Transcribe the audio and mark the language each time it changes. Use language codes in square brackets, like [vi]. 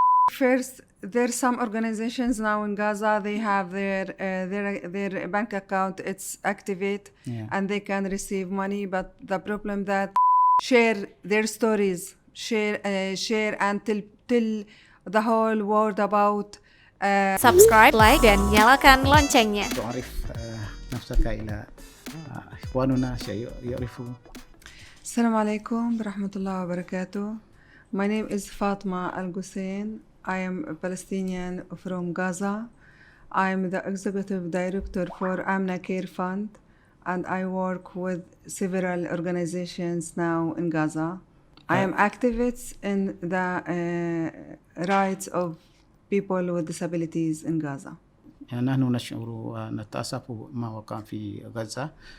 [en] First, there's some organizations now in Gaza. They have their bank account. It's activate, and they can receive money. But the problem that share their stories, share and tell the whole world about. [id] Subscribe, like, dan nyalakan loncengnya. [ar] تعرف نفسك إلى إخواننا يعرفوا. Assalamu alaikum warahmatullahi wabarakatuh. [en] My name is Fatma Alghussain. I am a Palestinian from Gaza. I am the executive director for Amna Care Fund, and I work with several organizations now in Gaza. I am activist in the rights of people with disabilities in Gaza. [ar] نحن نشعر ونتأسف ما وقع في غزة.